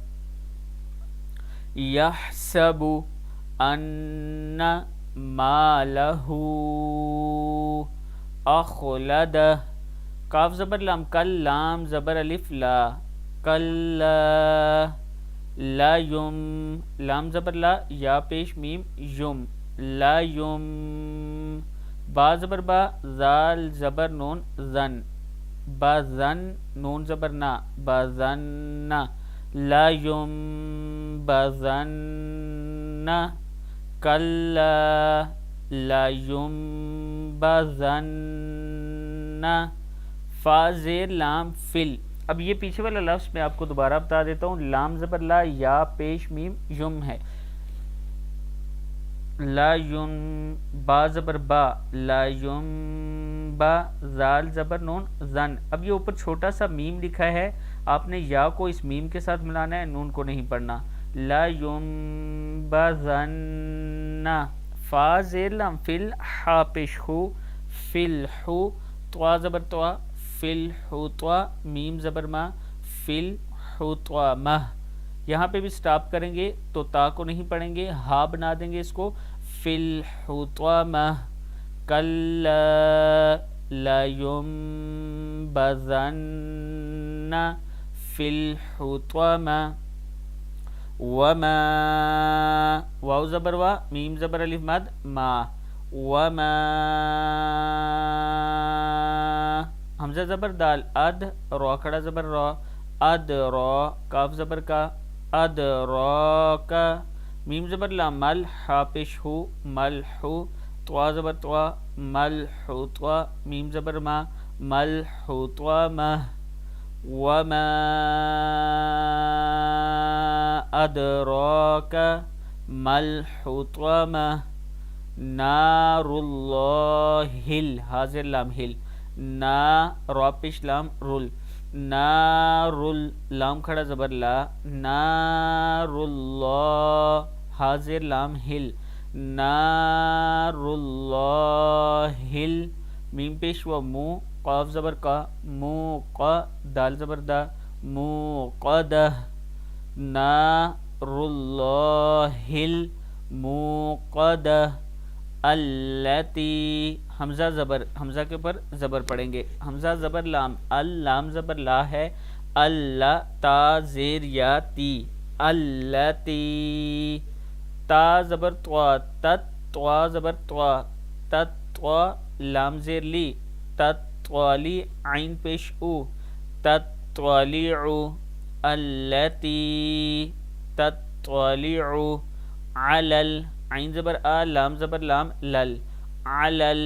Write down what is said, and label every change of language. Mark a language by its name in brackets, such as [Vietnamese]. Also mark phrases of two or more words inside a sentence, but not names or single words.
[Arabic] یحسب ان مالہ اخلدہ، [Urdu] کاف زبر لام کل، لام زبر الف لا کلا، لا یم، لام زبر لا یا پیش میم یم، لا یم. با زبر با، زال زبر نون زن، با زن، نون زبر نا با زن، لا یم بزن، کلا لا یم بزن. فا زیر لام فل. اب یہ پیچھے والا لفظ میں آپ کو دوبارہ بتا دیتا ہوں. لام زبر لا یا پیش میم یم ہے، لا یم، با زبر با لا یم با، زال زبر نون زن. اب یہ اوپر چھوٹا سا میم لکھا ہے، آپ نے یا کو اس میم کے ساتھ ملانا ہے، نون کو نہیں پڑھنا. لا یم بزن. فا زیر لام فل، ہا پیش ہو فل ہو، توا زبر توا فل ہو توا، میم زبر ما فل ہو توا مہ. یہاں پہ بھی سٹاپ کریں گے تو تا کو نہیں پڑھیں گے، ہا بنا دیں گے اس کو، فل ہو توا مہ، کلا لا یم بزن فل ہو توا مہ. وما، واو زبر وا، میم زبر الف مد ما، وما. حمزہ زبر دال اد، را کھڑا زبر را اد را، کاف زبر کا اد را کا، میم زبر لا مل، ہا پیش ہو مل ہو، توا زبر توا مل ہو توا، میم زبر ما مل ہو توا مہ. [Arabic] وما ادراک ما الحطمہ. [Urdu] نار اللہ، حاضر لام ہل، نا را پیش لام رول، نار لام کھڑا زبر لا، نار اللہ، حاضر لام ہل، نار اللہ، میم پیش و مو، قاف زبر کا مو قا، دال زبر دا مو قدہ، [Arabic] نار اللہ الموقدہ. [Urdu] التی، حمزہ زبر، حمزہ کے اوپر زبر پڑھیں گے، حمزہ زبر لام اللام زبر لا ہے، اللہ تا زیر یا تی، التی. تا زبر توا تت، توا زبر توا تت توا، لام زیر لی تت توالی، عین پیش او تطلع، التی تطلع علل، عین زبر آ، لام زبر لام لل، علل.